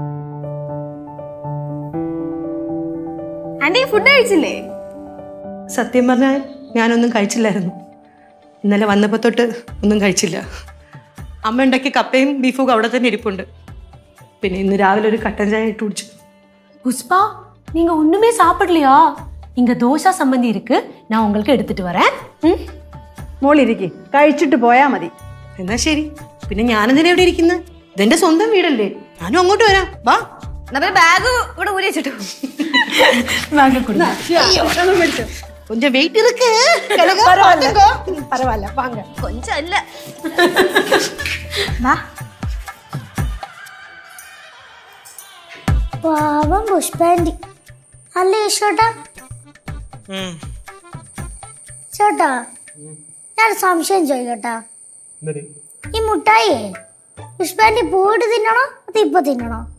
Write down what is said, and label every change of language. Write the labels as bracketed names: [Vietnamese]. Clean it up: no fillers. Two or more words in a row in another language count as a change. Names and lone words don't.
[Malayalam] ആന്റി ഫുഡ് കഴിച്ചില്ലേ? സത്യം പറഞ്ഞാൽ ഞാനൊന്നും കഴിച്ചില്ലായിരുന്നു. ഇന്നലെ വന്നപ്പോൾ തൊട്ട് ഒന്നും കഴിച്ചില്ല. അമ്മ ഉണ്ടാക്കിയ കപ്പയും ബീഫും അവിടെ തന്നെ ഇരിപ്പുണ്ട്. പിന്നെ ഇന്ന് രാവിലെ ഒരു കട്ടൻ ചായ ഇട്ട് കുടിച്ചു. [Tamil] புஷ்பா, நீங்க ஒண்ணுமே சாப்பிடலையா? இங்க தோசை சம்பந்தி இருக்கு, நான் உங்களுக்கு எடுத்துட்டு வரேன். [Malayalam] മോളിരിക്കെ, കഴിച്ചിട്ട് പോയാ മതി. എന്നാ ശരി. പിന്നെ ഞാനെന്തിനാ ഇവിടെ ഇരിക്കുന്നത്? ഇതെന്റെ സ്വന്തം വീടല്ലേ, ഞാനും അങ്ങോട്ട് വരാം. വാ. എന്നാ പിന്നെ ബാഗ് ഇവിടെ ഊരി വെച്ചിട്ടു. [Tamil] வாங்க கொடுங்க. கொஞ்சம் வெயிட் இருக்கு. பரவாயில்ல, வாங்க. [Malayalam] കൊഞ്ചം അല്ല. പാവം പുഷ്പാന്റി അല്ലേ ചേട്ടാ? ചേട്ടാ, ഞാൻ സംശയം ചോദിക്കട്ടാ, ഈ മുട്ടായി പുഷ്പാന്റി പോയിട്ട് തിന്നണോ അത് ഇപ്പൊ തിന്നണോ?